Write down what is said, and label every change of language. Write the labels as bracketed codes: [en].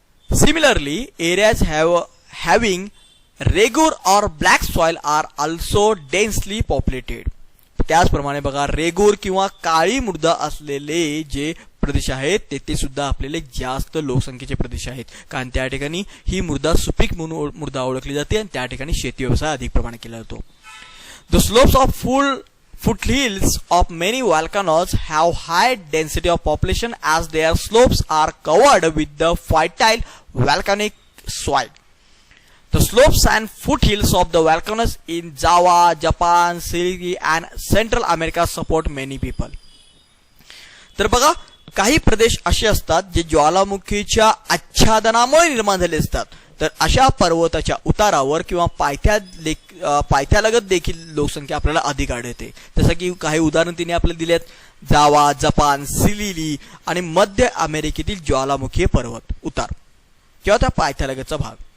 [en] Similarly, areas having regur or black soil are also densely populated. [mr] त्याचप्रमाणे बघा, रेगूर किंवा काळी मृदा असलेले जे प्रदेश आहेत तेथे सुद्धा आपल्याला जास्त लोकसंख्येचे प्रदेश आहेत, कारण त्या ठिकाणी ही मृदा सुपीक म्हणून मृदा ओळखली जाते आणि त्या ठिकाणी शेती व्यवसाय अधिक प्रमाणात केला जातो. [en] The slopes of Foothills of many volcanoes have high density of population as their slopes are covered with the fertile volcanic soil. The slopes and foothills of the volcanoes in Java, Japan, Chile and Central America support many people. [mr] तर बघा, काही प्रदेश असे असतात जे ज्वालामुखीच्या आच्छादनामुळे निर्माण झाले असतात. तर अशा पर्वताच्या उतारावर किंवा पायथ्यालगत देखील लोकसंख्या आपल्याला अधिक आढळते. जसं की काही उदाहरण तिने आपल्याला दिलेत, जावा, जपान, सिलिली आणि मध्य अमेरिकेतील ज्वालामुखीय पर्वत उतार किंवा त्या पायथ्यालगतचा भाग.